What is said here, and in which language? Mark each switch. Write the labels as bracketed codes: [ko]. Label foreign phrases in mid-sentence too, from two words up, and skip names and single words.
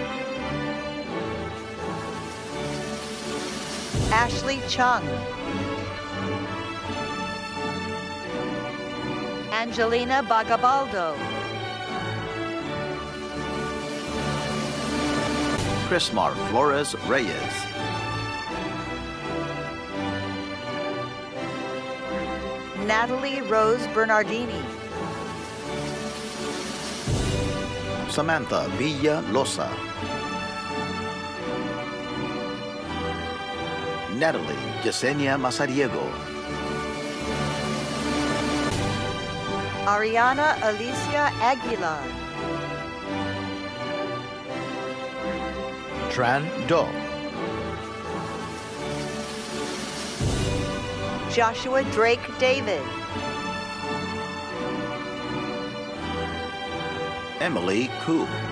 [en] Ashley Chung. Angelina Bagabaldo. Chrismar Flores Reyes. Natalie Rose Bernardini. Samantha Villa Losa. Natalie Yesenia Mazariego. Ariana Alicia Aguilar. Tran Do. Joshua Drake David. Emily Koo.